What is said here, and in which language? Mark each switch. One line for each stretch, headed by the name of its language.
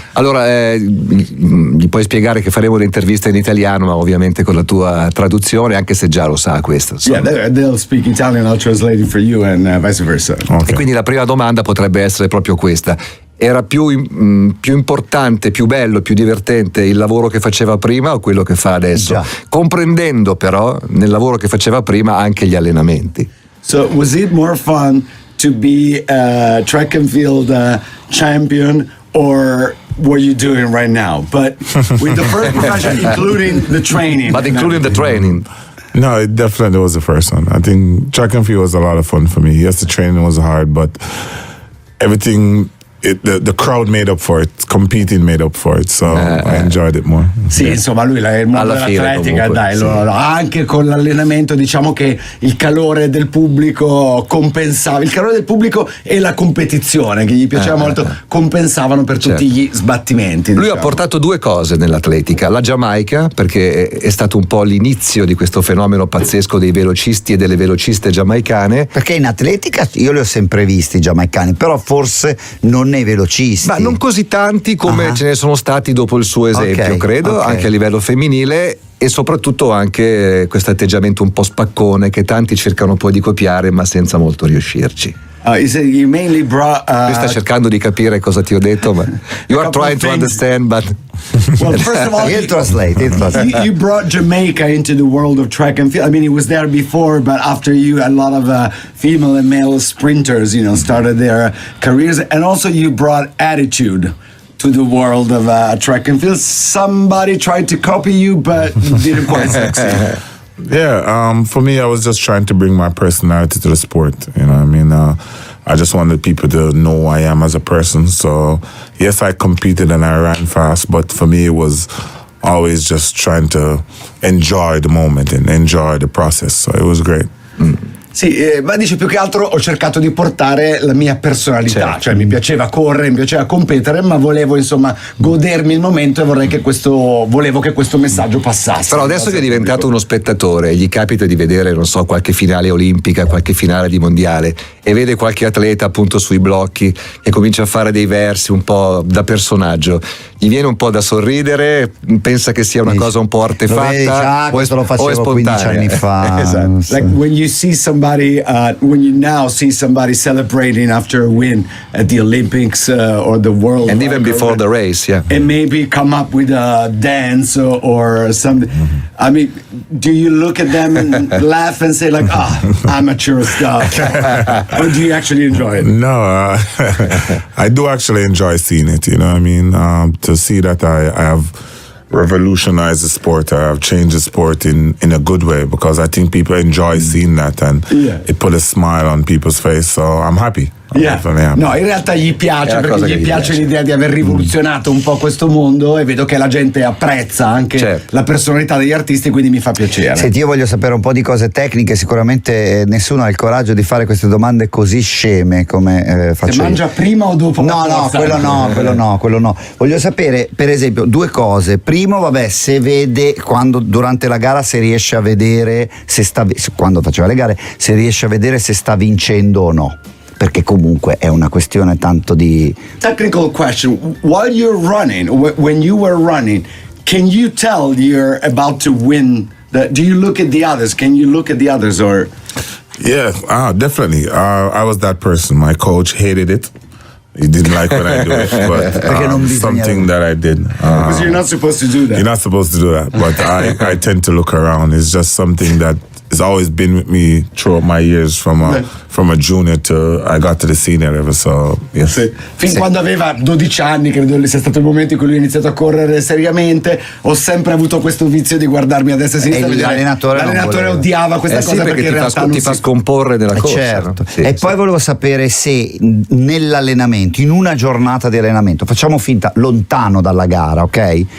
Italian: Allora, gli puoi spiegare che faremo l'intervista in italiano, ma ovviamente con la tua traduzione, anche se già lo sa questo.
English: Yeah, they'll speak Italian, I'll translate it for you and vice versa. Okay.
Italian: E quindi la prima domanda potrebbe essere proprio questa. Era più importante, più bello, più divertente il lavoro che faceva prima o quello che fa adesso? Già. Comprendendo però nel lavoro che faceva prima anche gli allenamenti.
English: So was it more fun to be a track and field champion or what you're doing right now? But with the first profession, including the training. But including the training. No, it definitely was the first one. I think track and field was a lot of fun for me. Yes, the training was hard, but everything... the crowd made up for it, competing made up for it, so I enjoyed it more.
Italian: Sì, insomma, lui il mondo Alla fine, dell'atletica, comunque, dai, sì. Anche con l'allenamento, diciamo che il calore del pubblico compensava, il calore del pubblico e la competizione che gli piaceva molto, compensavano per tutti gli sbattimenti. Lui ha portato due cose nell'atletica: la Giamaica, perché è stato un po' l'inizio di questo fenomeno pazzesco dei velocisti e delle velociste giamaicane. Perché in atletica io li ho sempre visti i giamaicani, però forse non nei velocisti. Ma non così tanti come ce ne sono stati dopo il suo esempio, credo, anche a livello femminile, e soprattutto anche questo atteggiamento un po' spaccone che tanti cercano poi di copiare ma senza molto riuscirci.
English: He said you mainly brought,
Italian: Lui sta cercando di capire cosa ti ho detto, ma
English: you are trying to understand, but well, first of all, He'll translate. you brought Jamaica into the world of track and field. I mean, it was there before, but after you, a lot of female and male sprinters, started their careers, and also you brought attitude to the world of track and field. Somebody tried to copy you, but didn't quite succeed. Yeah, for me, I was just trying to bring my personality to the sport. You know what I mean? I just wanted people to know who I am as a person. So, yes, I competed and I ran fast, but for me, it was always just trying to enjoy the moment and enjoy the process. So it was great.
Italian: Sì, ma dice più che altro ho cercato di portare la mia personalità, cioè mi piaceva correre, mi piaceva competere, ma volevo insomma godermi il momento e volevo che questo messaggio passasse. però adesso che è diventato uno spettatore, gli capita di vedere, non so, qualche finale olimpica, qualche finale di mondiale, e vede qualche atleta appunto sui blocchi che comincia a fare dei versi un po' da personaggio, gli viene un po' da sorridere, pensa che sia una cosa un po' artefatta Questo lo facevo 15 anni fa. Esatto.
English: Like when you see somebody, when you now see somebody celebrating after a win at the Olympics or the World, and even before the race, and maybe come up with a dance or something. I mean, do you look at them and laugh and say like, amateur stuff, or do you actually enjoy it? No, I do actually enjoy seeing it. You know what I mean? To see that I have revolutionized the sport, I have changed the sport in a good way, because I think people enjoy seeing that and it put a smile on people's face. So I'm happy.
Italian: No, in realtà gli piace, perché gli piace l'idea di aver rivoluzionato un po' questo mondo, e vedo che la gente apprezza anche la personalità degli artisti, quindi mi fa piacere. Senti, io voglio sapere un po' di cose tecniche. Sicuramente nessuno ha il coraggio di fare queste domande così sceme come faccio Se io. mangia prima o dopo? No, quello no. Voglio sapere, per esempio, due cose. Primo, se vede durante la gara, se riesce a vedere quando faceva le gare, se riesce a vedere se sta vincendo o no. Perché comunque è una questione tanto di...
English: Technical question. While you're running, when you were running, can you tell you're about to win? Do you look at the others? Can you look at the others or... Yeah, definitely. I was that person. My coach hated it. He didn't like when I do it, but something that I did. Because you're not supposed to do that. You're not supposed to do that, but I tend to look around. It's just something that has always been with me throughout my years, from a junior to I got to the senior level. So yes.
Italian: Fin quando aveva 12 anni, credo sia stato il momento in cui lui ha iniziato a correre seriamente, ho sempre avuto questo vizio di guardarmi a destra e a sinistra. L'allenatore odiava questa cosa, perché in realtà ti fa scomporre nella corsa. Certo. E poi volevo sapere se nell'allenamento, in una giornata di allenamento, facciamo finta lontano dalla gara, ok?